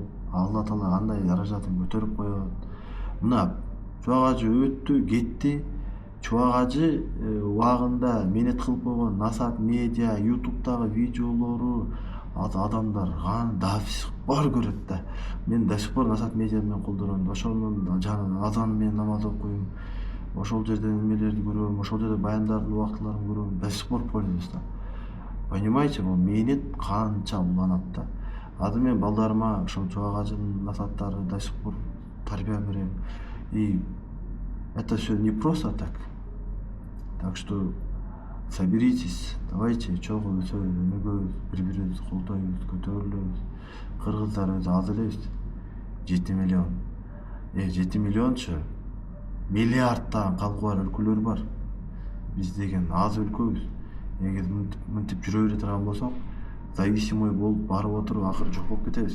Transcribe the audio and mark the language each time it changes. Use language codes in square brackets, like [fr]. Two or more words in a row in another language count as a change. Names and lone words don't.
[ky] Алла Таала кандай даражатын көтөрүп коет? Мына чоак ажы өттү, кетти. Чоак ажы убагында мээнет кылып койгон Насаат медиа, YouTube'дагы видеолору адамдар да [ru] сих пор [ky] көрөт да. Мен [ru] до сих пор [ky] Насаат медиа менен колдоном. Ошонун азаны менен намаз окуйм. Ошол жерден эмелерди көрөм, ошол жерде баяндардын убактыларын көрөм. [ru] До сих пор пользуюсь да. Понимаете, [ky] бул мээнет канча уланат да. Азыр мен балдарыма ошол чоак ажынын насааттары [ru] до сих пор [ky] тарбия берем. [ru] И это все не просто так. Так что соберитесь, давайте [ky] чогуу өсөбүз, өнүгөбүз, бири-бирибизди колдойбуз, көтөрүлөбүз. Кыргыздар өзү аз элебиз. 7 миллион. 7 миллиончу миллиардтаган калкы бар өлкөлөр бар. Биз деген аз өлкөбүз. Эгер мынтип жүрө бере турган болсок, зависимый болуп барып отуруп акыры жок болуп кетебиз.